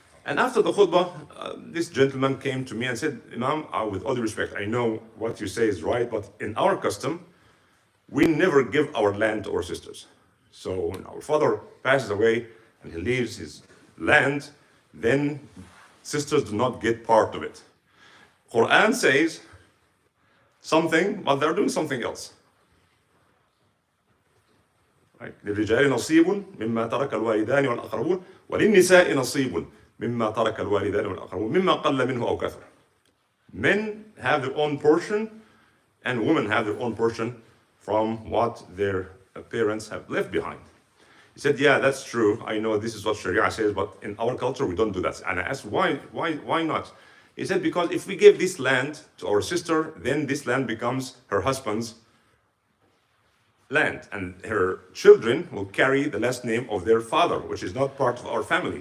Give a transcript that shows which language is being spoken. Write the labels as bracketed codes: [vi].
[en] And after the khutbah, this gentleman came to me and said, Imam, with all due respect, I know what you say is right, but in our custom, we never give our land to our sisters. So when our father passes away and he leaves his land, then sisters do not get part of it. Quran says something, but they're doing something else. [ar] للرجال نصيب مما ترك الوالدان والأقربون وللنساء نصيب مما ترك الوالدان والأقربون مما قل منه أو كثر. [en] Men have their own portion and women have their own portion from what their parents have left behind. He said, yeah, that's true. I know this is what Sharia says, but in our culture we don't do that. And I asked, why not? He said, because if we give this land to our sister, then this land becomes her husband's land, and her children will carry the last name of their father, which is not part of our family.